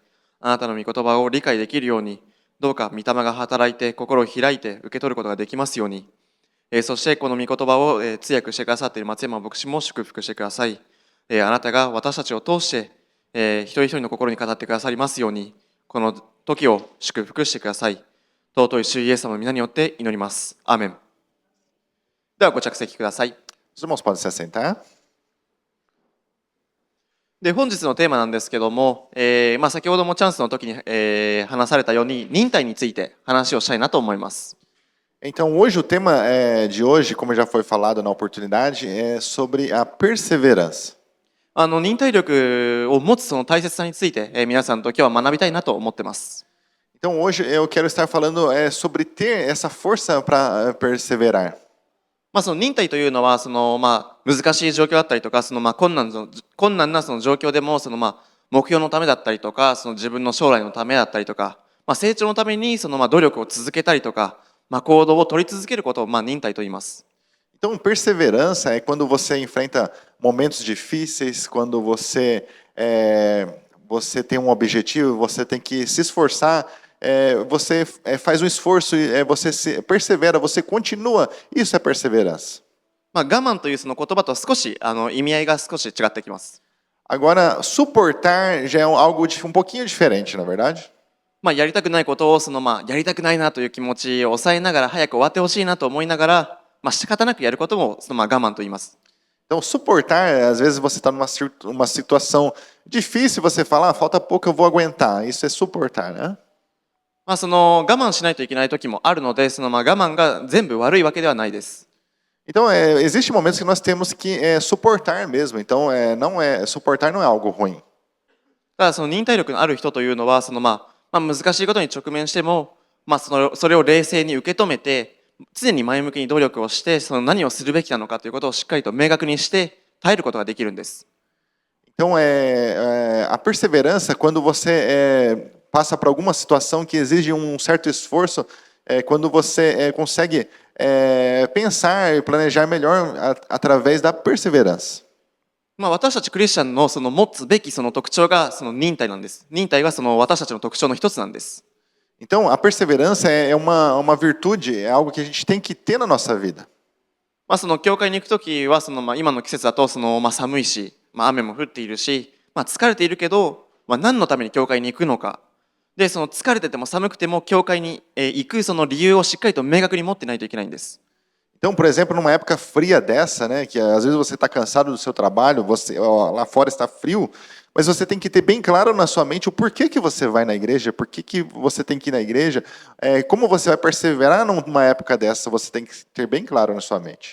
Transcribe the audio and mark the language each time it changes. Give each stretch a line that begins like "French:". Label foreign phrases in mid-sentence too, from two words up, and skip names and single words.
Japanese: あなたの御言葉を理解できるように、どうか御霊が働いて心を開いて受け取ることができますように、そしてこの御言葉を通訳してくださっている松山牧師も祝福してください。あなたが私たちを通して一人一人の心に語ってくださりますように、この時を祝福してください。尊い主イエス様の皆によって祈ります。アーメン。ではご着席ください。
Portuguese: Os irmãos podem se assentar.
Japanese: で本日のテーマなんですけども、先ほどもチャンスの時に、話されたように忍耐について話をしたいなと思います。
Portuguese: Então, hoje, o tema de hoje, como já foi falado na oportunidade, é sobre a perseverança.
Japanese: 忍耐力を持つその大切さについて、皆さんと今日は学びたいなと思ってます。
Portuguese: Então, hoje eu quero estar falando sobre ter essa força para perseverar.
Japanese: その忍耐というのは難しい状況だったりとか困難なその状況でも目標のためだったりとか自分の将来のためだったりとか、成長のために努力を続けたりとか、行動を取り続けることを忍耐と言います。
Portuguese: Então, perseverança é quando você enfrenta momentos difíceis, quando você tem um objetivo, você tem que se esforçar, você faz um esforço, você persevera, você continua. Isso é perseverança.
Japanese: 我慢というその言葉と少し意味合いが少し違ってきます。
Portuguese: Agora, suportar já é algo um pouquinho diferente, na verdade.
Japanese: やりたくないことをやりたくないなという気持ちを抑えながら早く終わってほしいなと思いながら、仕方なくやることも我慢と言います。
Portuguese: Então, suportar, às vezes você está numa situação difícil, você fala, falta pouco, eu vou aguentar. Isso é suportar, né?
Japanese: 我慢しないといけない時もあるので、我慢が全部悪いわけではないです。
Portuguese: Então, existem momentos que nós temos que suportar mesmo. Então, suportar não é algo ruim.
Japanese: ただ忍耐力のある人というのは難しいことに直面しても、それを冷静に受け止めて常に前向きに努力をして何をするべきなのかということをしっかりと明確にして耐えることができるんです。
Portuguese: Então, a perseverança, quando você passa por alguma situação que exige um certo esforço, quando você consegue pensar e planejar melhor através da perseverança.
Japanese: 私たちクリスチャンの持つべき特徴が忍耐なんです。忍耐が私たちの特徴の一つなんです。
Portuguese: Então, a perseverança é uma virtude, é algo que a gente tem que ter na nossa vida.
Japanese: その教会に行くときは今の季節だと寒いし、雨も降っているし、疲れているけど、何のために教会に行くのか。で、その疲れてても寒くても教会に行くその理由をしっかりと明確に持ってないといけないんです。
Portuguese: Então, por exemplo, numa época fria dessa, né, que às vezes você está cansado do seu trabalho, lá fora está frio, mas você tem que ter bem claro na sua mente o porquê que você vai na igreja, por que você tem que ir na igreja, como você vai perseverar numa época dessa, você tem que ter bem claro na sua mente.